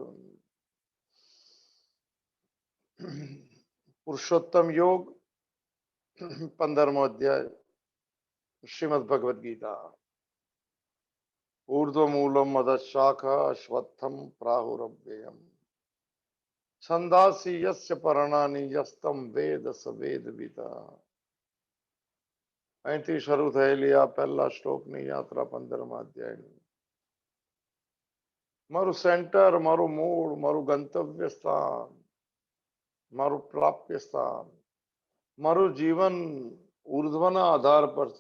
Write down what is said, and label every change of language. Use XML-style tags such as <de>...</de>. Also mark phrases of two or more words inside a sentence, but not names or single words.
<hi>पुरुषोत्तम योग 15वां अध्याय श्रीमद् भगवद गीता।</hi> <sa>ऊर्ध्वमूलम् अधशाखा अश्वत्थं प्राहुरव्ययम् छंदासि यस्य पर्णानि यस्तं वेद स वेदविता।</sa> <gu>અહીંથી શરૂ થયેલી આ પહેલા શ્લોકની યાત્રા 15મા અધ્યાયની મારું સેન્ટર, મારું મૂળ, મારું ગંતવ્ય સ્થાન, મારું પ્રાપ્ય સ્થાન, મારું જીવન ઉર્ધ્વના આધાર પર છે.</gu>